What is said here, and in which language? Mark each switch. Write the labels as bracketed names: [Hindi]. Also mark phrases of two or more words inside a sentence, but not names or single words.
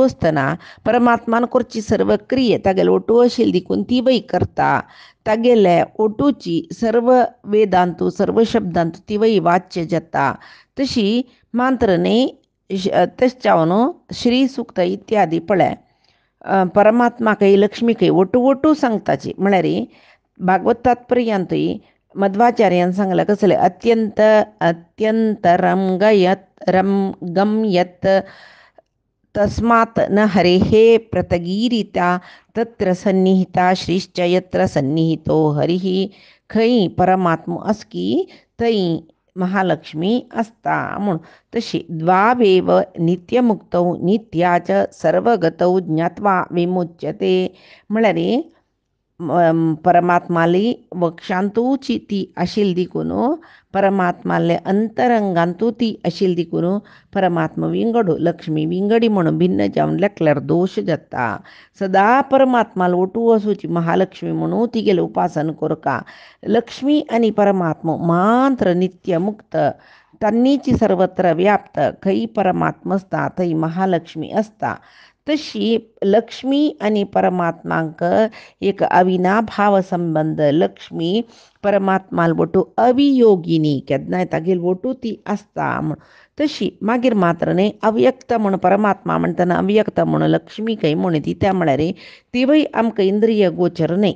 [Konkani] आसतना परमात्मान करची सर्व क्रिये तागेले ಒಟ್ಟು आशिल्ली देखून ती वय करता तागेले ಒಟ್ಟುची सर्व वेदांतू सर्व शब्दांतू ती वय वाच्य जाता तशी मात्र न्ही तशें जावन श्री सूक्त इत्यादी पळय परमात्माकय लक्ष्मीकय ಒಟ್ಟು सांगताची म्हळ्यार भागवत तात्पर्यांतूय मध्वाचार्यान सांगलां कसलें अत्यंत [Sanskrit] गम्यत तस्मात् न हरेः प्रतगीरिता तत्र सन्निहिता श्रीश्च यत्र सन्निहितो हरिः [Konkani] खंय परमात्मा आसकी थंय महालक्ष्मी असता म्हणून. तशी [Sanskrit] द्वावेव नित्यमुक्तौ नित्याच सर्वगतौ ज्ञात्वा विमुच्यते [Konkani] म्हळ्यार परमात्माली वक्षांतूची ती आशिल देखून परमात्माले अंतरंगांतू ती आशिल देखून परमात्मा विंगडू लक्ष्मी विंगडी म्हणून भिन्न जावन लेखल्यार दोश जाता. सदा परमात्माला ओटू वसूची महालक्ष्मी म्हणून तिगेले उपासन करका. लक्ष्मी आणि परमात्मा मात्र नित्य मुक्त तन्नीची सर्वत्र व्याप्त खई परमात्मा असता थई महालक्ष्मी असता. तशी लक्ष्मी आणि परमात्मांक एक अविनाभाव संबंध. लक्ष्मी परमात्माला बोटू अवियोगिनी केदनाय तागेल बोटू ती असता म्हण. तशी मागीर मात्र न्ही अव्यक्त म्हण परमात्मा म्हणटना अव्यक्त म्हण लक्ष्मी खंय म्हण ती त्या म्हळ्यार तिवय आमकां इंद्रिय गोचर न्ही.